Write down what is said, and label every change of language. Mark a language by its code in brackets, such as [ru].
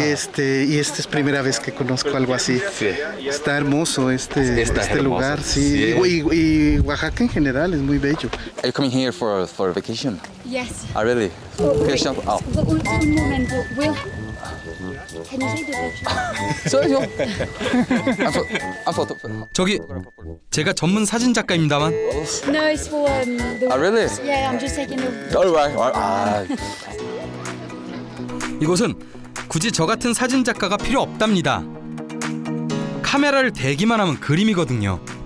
[es] Y esta es primera vez que conozco algo así. Sí. Está hermoso Está este hermoso, lugar, sí. sí. Y Oaxaca en general es muy bello. [en] Are you coming here for vacation? Yes. Ah, really? Vacation? Oh. [es] Un momento. [en] Will, can you take the picture? sorry. I'm photo. [ko] 저기 제가 전문 사진 작가입니다만 [en] No, it's for the. Ah, really? Yeah, I'm just taking a. Alright. 아, [ko] 이곳은 굳이 저 같은 사진 작가가 필요 없답니다. 카메라를 대기만 하면 그림이거든요.